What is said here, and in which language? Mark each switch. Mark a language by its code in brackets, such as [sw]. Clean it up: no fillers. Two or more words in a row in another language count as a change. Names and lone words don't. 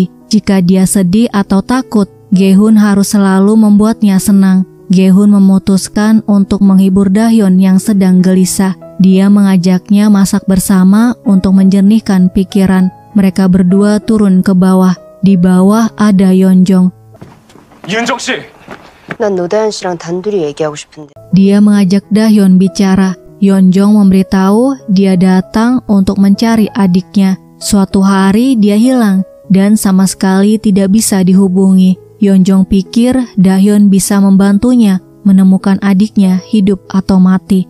[id] Jika dia sedih atau takut, Gehun harus selalu membuatnya senang. Gehun memutuskan untuk menghibur Dahyun yang sedang gelisah. Dia mengajaknya masak bersama untuk menjernihkan pikiran. Mereka berdua turun ke bawah. Di bawah ada Yeonjong. [ko] 윤정 씨! 난 노다현 씨랑 단둘이 얘기하고 싶은데. [id] Dia mengajak Dahyun bicara. Yeonjong memberitahu dia datang untuk mencari adiknya. Suatu hari dia hilang dan sama sekali tidak bisa dihubungi. Yeonjong pikir Dahyun bisa membantunya menemukan adiknya hidup atau mati.